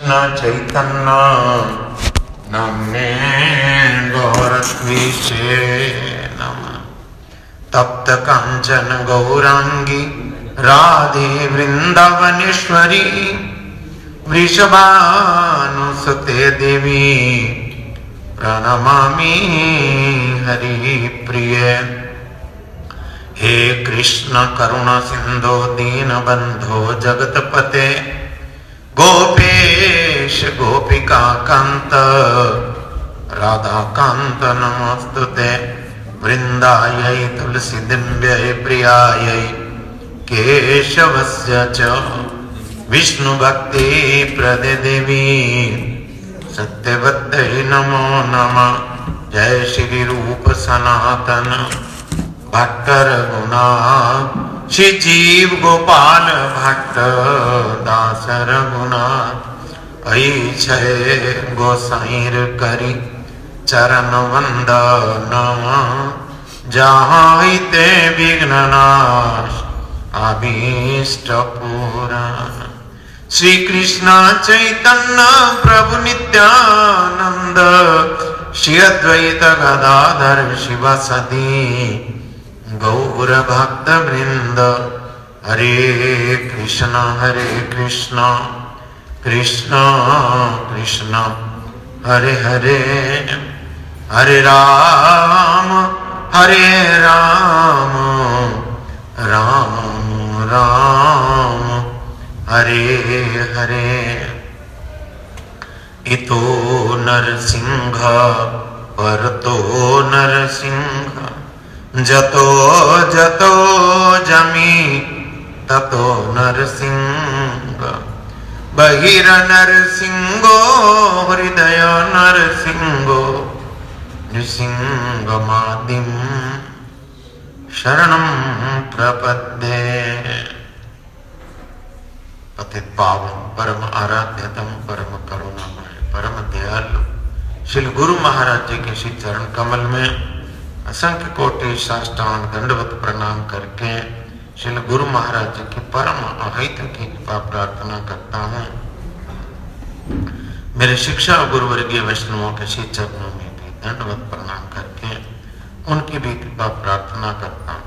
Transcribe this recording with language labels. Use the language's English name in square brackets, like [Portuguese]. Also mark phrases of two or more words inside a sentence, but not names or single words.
[Sanskrit] चैतन्य नमने गौरद्विषे नमः। तप्त कांचन गौरांगी राधे वृंदावनेश्वरी वृषभानुसुते देवी प्रणमामि हरि प्रिय। हे कृष्ण करुणा सिंधु दीनबंधो जगतपते गोपेश गोपिका कांत राधा कांत नमस्तुते। वृंदायै तुलसी दिव्यै प्रियायै केशवस्य च विष्णु भक्ति प्रदे देवी सत्यवत्यै नमो नमः। जय श्री रूप सनातन भट्ट रघुना श्री जीव गोपाल भट्ट दास रघुनाथ। [Bangla] ঐছে গোসাঞির করি চরণ বন্দন যাহাঁ তে বিঘ্ননাশ অভীষ্ট পূরণ। [Sanskrit] श्री कृष्ण चैतन्य प्रभु नित्यानंद श्री अद्वैत गदाधर शिवासदि गौर भक्त वृंद। हरे कृष्ण कृष्ण कृष्ण हरे हरे हरे राम राम राम हरे हरे। इतो नरसिंह परतो नरसिंह जतो जतो जमी ततो नरसिंह। बहिर नरसिंहो हृदय नरसिंहो नृसिंहमादिं शरणं प्रपद्ये। [Hindi] पतित पावन परम आराध्यतम परम करुणामय परम दयालु श्री गुरु महाराज जी के श्री चरण कमल में असंख्य कोटि साष्टांग दंडवत प्रणाम करके श्री गुरु महाराज जी की परम अहित की कृपा प्रार्थना करता हूँ। मेरे शिक्षा गुरु वर्गीय वैष्णवों के श्री चरणों में भी दंडवत प्रणाम करके उनकी भी कृपा प्रार्थना करता हूँ।